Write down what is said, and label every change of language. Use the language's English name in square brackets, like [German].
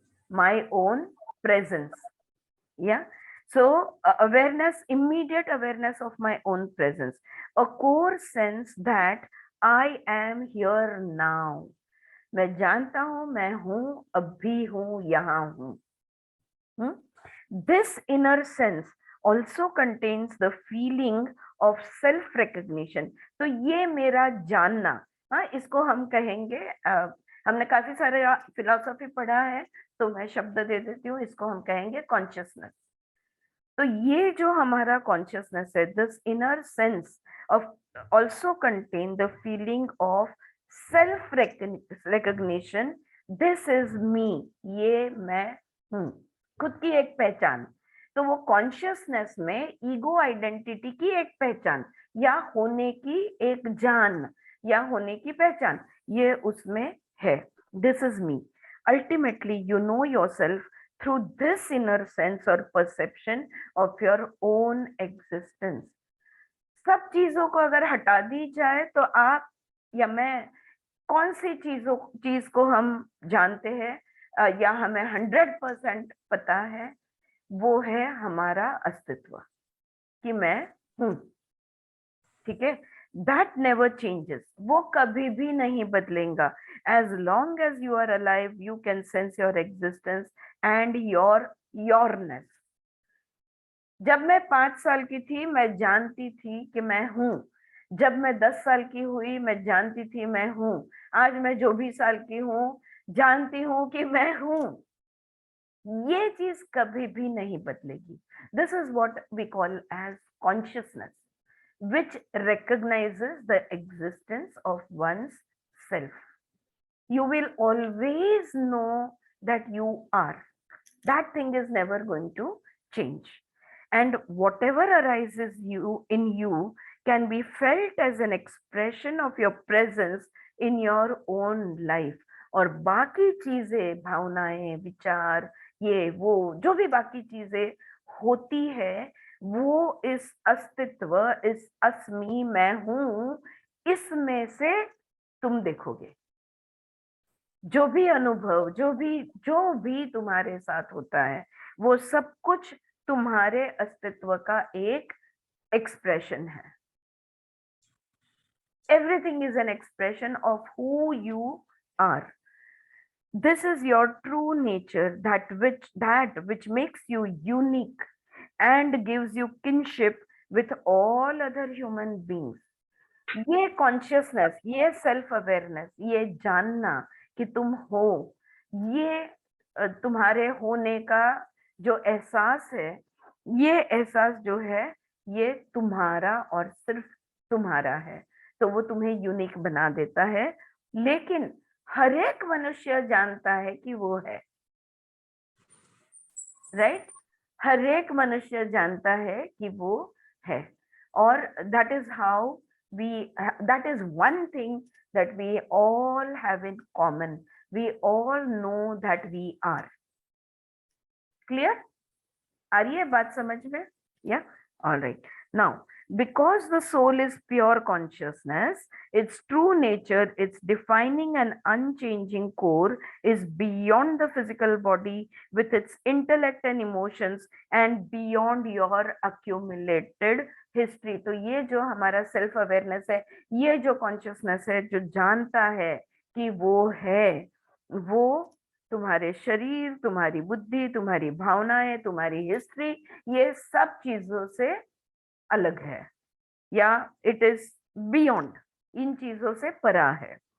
[English] My own presence. Yeah. So awareness, immediate awareness of my own presence, a core sense that I am here now. [Hindi] मैं जानता हूं, मैं हूं, अभी हूं, यहाँ हूं। [English] This inner sense also contains the feeling of self recognition. [Hindi] तो ये मेरा जानना, हाँ, इसको हम कहेंगे, हमने काफी सारे फिलॉसफी पढ़ा है, तो मैं शब्द दे देती हूँ, इसको हम कहेंगे कॉन्शियसनेस। तो ये जो हमारा कॉन्शियसनेस है, [English] this inner sense of also contain the feeling of self recognition, this is me, [Hindi] ये मैं हूँ, खुद की एक पहचान। तो वो कॉन्शियसनेस में ईगो आइडेंटिटी की एक पहचान, या होने की एक जान, या होने की पहचान, ये उसमें है। [English] This is me. Ultimately you know yourself through this inner sense or perception of your own existence. [Hindi] सब चीजों को अगर हटा दी जाए तो आप या मैं कौन सी चीज को हम जानते हैं या हमें 100% पता है, वो है हमारा अस्तित्व, कि मैं हूं। ठीक है? [English] That never changes. [Hindi] वो कभी भी नहीं बदलेगा। [English] As long as you are alive, you can sense your existence and your yourness. [Hindi] जब मैं 5 साल की थी, मैं जानती थी कि मैं हूँ। जब मैं 10 साल की हुई, मैं जानती थी मैं हूँ। आज मैं जो भी साल की हूँ, जानती हूँ कि मैं हूँ। ये चीज कभी भी नहीं बदलेगी। [English] This is what we call as consciousness, which recognizes the existence of one's self. You will always know that you are. That thing is never going to change. And whatever arises in you can be felt as an expression of your presence in your own life. [Hindi] और बाकी चीजें, भावनाएं, विचार, ये वो जो भी बाकी चीजें होती है, वो इस अस्तित्व, इस अस्मि, मैं हूं, इसमें से तुम देखोगे। जो भी अनुभव, जो भी तुम्हारे साथ होता है, वो सब कुछ तुम्हारे अस्तित्व का एक एक्सप्रेशन है। [English] Everything is an expression of who you are. This is your true nature, that which makes you unique and gives you kinship with all other human beings. [Hindi] ये कॉन्शियसनेस, ये सेल्फ अवेयरनेस, ये जानना कि तुम हो, ये तुम्हारे होने का जो एहसास है, ये एहसास जो है ये तुम्हारा और सिर्फ तुम्हारा है, तो वो तुम्हें यूनिक बना देता है। लेकिन हर एक मनुष्य जानता है कि वो है, राइट? हर एक मनुष्य जानता है कि वो है, [English] और that is how we that is one thing that we all have in common. We all know that we are. Clear? [Hindi] आ रही है बात समझ में? [English] Yeah, all right. Now, because the soul is pure consciousness, its true nature, its defining and unchanging core is beyond the physical body with its intellect and emotions and beyond your accumulated history. [Hindi] तो ये जो हमारा self awareness है, ये जो consciousness है, जो जानता है कि वो है, वो तुम्हारे शरीर, तुम्हारी बुद्धि, तुम्हारी भावनाएं, तुम्हारी हिस्ट्री, ये सब चीजों से अलग है, या [English] it is beyond, [Hindi] इन चीजों से परा है।